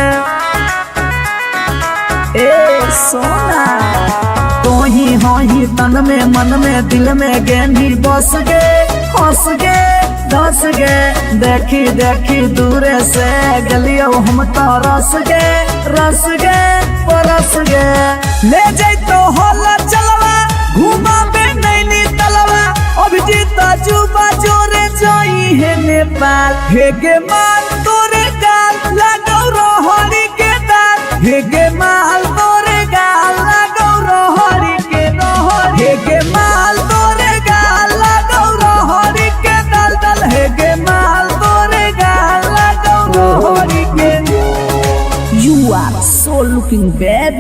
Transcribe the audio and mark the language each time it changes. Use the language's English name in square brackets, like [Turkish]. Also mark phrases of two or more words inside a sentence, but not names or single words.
[Magahi] ए सोना तो ही हो ही तन में मन में दिल में गेंदी बस गे हंस गे धस गे। देखी देखी दूरे से गलियो हम तो रस गे परस गे। ले जैतो होला चलवा घुमा में नैनी तलवा अभिजीत जुबा जोरे जोई है नेपाल। हेगे माल तोरे गाल लगौ रोहरी के दाल। हेगे माल तोरे गाल लगौ रोहरी के दाल। हेगे माल तोरे गाल लगौ रोहरी के दाल दाल। हेगे माल तोरे गाल लगौ रोहरी के। [English] You are so looking baby।